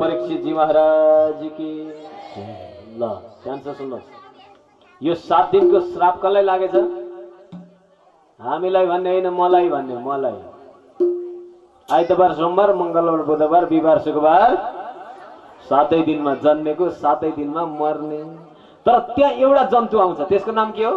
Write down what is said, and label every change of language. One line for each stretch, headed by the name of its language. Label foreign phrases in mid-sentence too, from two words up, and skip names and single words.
Hindi: परीक्षितजी महाराज की।
Nepali: ल ध्यान से सुन्नुहोस्, यो 7 दिनको श्राप कसलाई लागेछ? हामीलाई भन्ने होइन, मलाई भन्ने, मलाई। आइतबार सोमबार मङ्गलबार बुधबार बिहिबार शुक्रबार 7 दिनमा जन्मेको 7 दिनमा मर्ने। तर त्यहाँ एउटा जन्तु आउँछ, त्यसको नाम के हो?